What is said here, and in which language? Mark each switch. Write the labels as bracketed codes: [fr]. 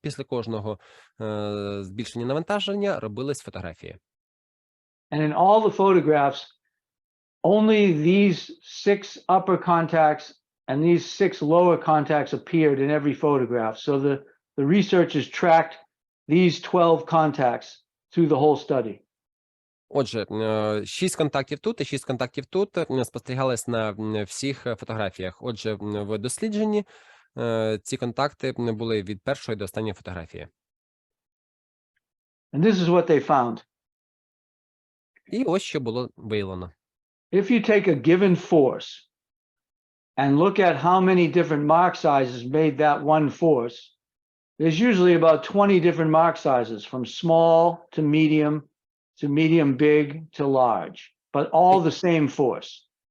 [uk] Після кожного збільшення навантаження робились фотографії. [en] And in all the photographs, only these 6 upper contacts and these 6 lower contacts appeared in every photograph. So the researchers tracked these 12 contacts through the whole study. [uk] Отже, 6 контактів тут і 6 контактів тут спостерігались на всіх фотографіях. Отже, в дослідженні ці контакти були від першої до останньої фотографії. [en] And this is what they found. [uk] І ось що було виявлено. [en] If you take a given force and look at how many different mark sizes made that one force, there's usually about 20 different mark sizes, from small to medium big to large, but all the same force.